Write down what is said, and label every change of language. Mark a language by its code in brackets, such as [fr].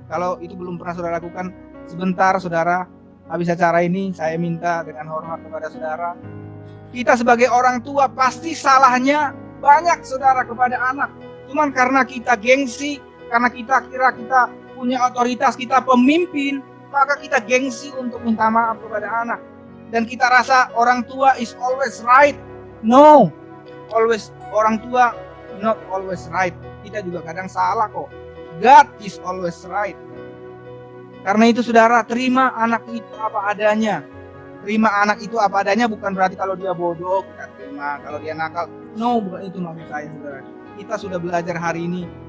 [id] Kalau itu belum pernah saudara lakukan, sebentar saudara, habis acara ini saya minta dengan hormat kepada saudara, kita sebagai orang tua pasti salahnya banyak saudara kepada anak. Cuman karena kita gengsi, karena kita kira kita punya otoritas, kita pemimpin, maka kita gengsi untuk minta maaf kepada anak. Dan kita rasa orang tua [en] is always right. No, [id] orang tua [en] not always right. [id] Kita juga kadang salah kok. [en] God is always right. [id] Karena itu saudara, terima anak itu apa adanya. Terima anak itu apa adanya bukan berarti kalau dia bodoh kita terima, kalau dia nakal. No, bukan itu maksud saya saudara. Kita sudah belajar hari ini.